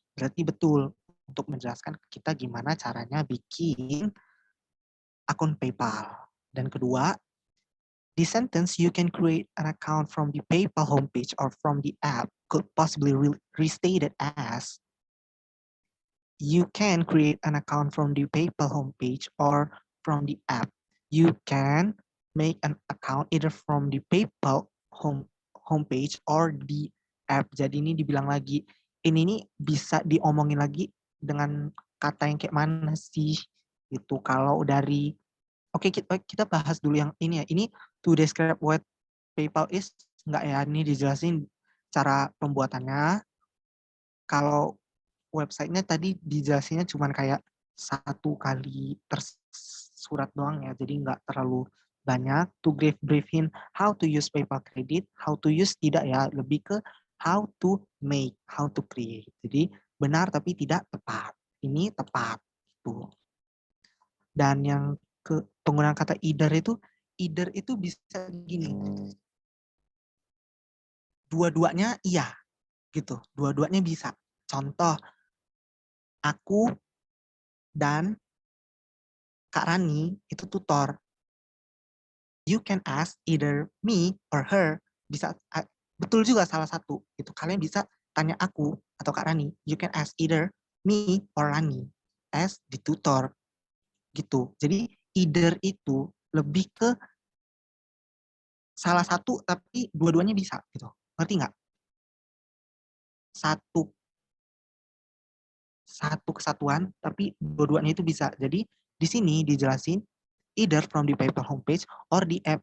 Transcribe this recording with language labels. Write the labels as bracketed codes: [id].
[id] Berarti betul untuk menjelaskan ke kita gimana caranya bikin akun PayPal. Dan kedua, [en] the sentence "you can create an account from the PayPal homepage or from the app" could possibly restate it as "you can create an account from the PayPal homepage or from the app. You can make an account either from the PayPal homepage or the app." [id] Jadi ini dibilang lagi, ini bisa diomongin lagi dengan kata yang kayak mana sih gitu. Kalau dari Oke, kita bahas dulu yang ini ya. Ini [en] to describe what PayPal is, [id] enggak ya? Ini dijelasin cara pembuatannya. Kalau websitenya tadi dijelasinnya cuma kayak satu kali tersurat doang ya. Jadi enggak terlalu banyak. [en] To briefin how to use [id] PayPal Credit, how to use tidak ya. Lebih ke [en] how to make, how to create. [id] Jadi benar tapi tidak tepat. Ini tepat. Tuh. Dan yang penggunaan kata either itu bisa gini. Dua-duanya iya, gitu. Dua-duanya bisa. Contoh, aku dan Kak Rani itu tutor. [en] You can ask either me or her. [id] Bisa betul juga salah satu. Itu kalian bisa tanya aku atau Kak Rani. [en] You can ask either me or Rani as the tutor. [id] Gitu. Jadi either itu lebih ke salah satu tapi dua-duanya bisa gitu. Ngerti nggak? Satu kesatuan tapi dua-duanya itu bisa. Jadi di sini dijelasin [en] either from the PayPal homepage or the app.